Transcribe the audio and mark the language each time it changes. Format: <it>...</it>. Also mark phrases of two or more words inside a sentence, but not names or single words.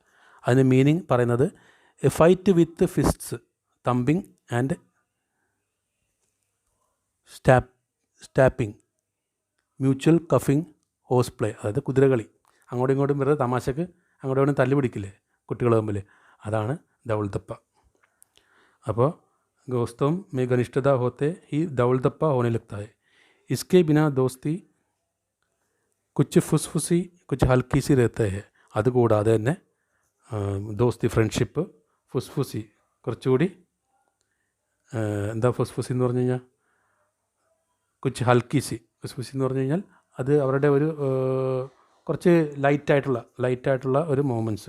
<ml>അതിന് മീനിങ് പറയുന്നത്</ml> <en>a fight with fists, thumping and stamping, mutual cuffing, horse play,</en> <ml>അതായത് കുതിരകളി, അങ്ങോട്ടും ഇങ്ങോട്ടും വെറുതെ തമാശക്ക് അങ്ങോട്ടും ഇങ്ങോട്ടും തല്ലു പിടിക്കില്ലേ കുട്ടികൾ തമ്മിൽ, അതാണ്</ml> <hi>दौल दप्पा. അപ്പോൾ दोस्तों में घनिष्ठता होते ही दौड़ दप्पा होने लगता है. इसके बिना दोस्ती कुछ फुसफुसी कुछ हल्की सी रहते हैं.</hi> <ml>അതുകൂടാതെ തന്നെ ദോസ്തി ഫ്രണ്ട്ഷിപ്പ് ഫുസ്ഫുസി കുറച്ചുകൂടി എന്താ ഫുസ്ഫുസി എന്ന് പറഞ്ഞു കഴിഞ്ഞാൽ</ml> <hi>कुछ हल्की सी.</hi> <ml>ഫുസ്ഫുസി എന്ന് പറഞ്ഞു കഴിഞ്ഞാൽ അത് അവരുടെ ഒരു കുറച്ച് ലൈറ്റായിട്ടുള്ള ഒരു മൊമെൻറ്റ്സ്.</ml>